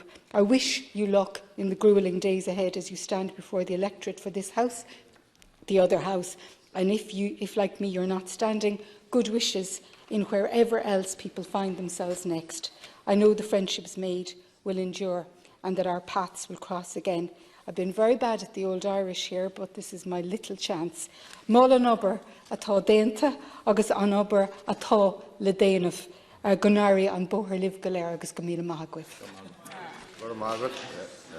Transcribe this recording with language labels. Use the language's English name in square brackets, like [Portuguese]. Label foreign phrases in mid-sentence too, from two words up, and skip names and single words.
[English] I wish you luck in the gruelling days ahead as you stand before the electorate for this House, the other House, and if like me you're not standing, good wishes in wherever else people find themselves next. I know the friendships made will endure and that our paths will cross again. I've been very bad at the old Irish here, but this is my little chance. [Irish] Mol an obair atá déanta agus an obair atá le déanamh. Gunari an bóthar libh go léir agus go míle maith agaibh.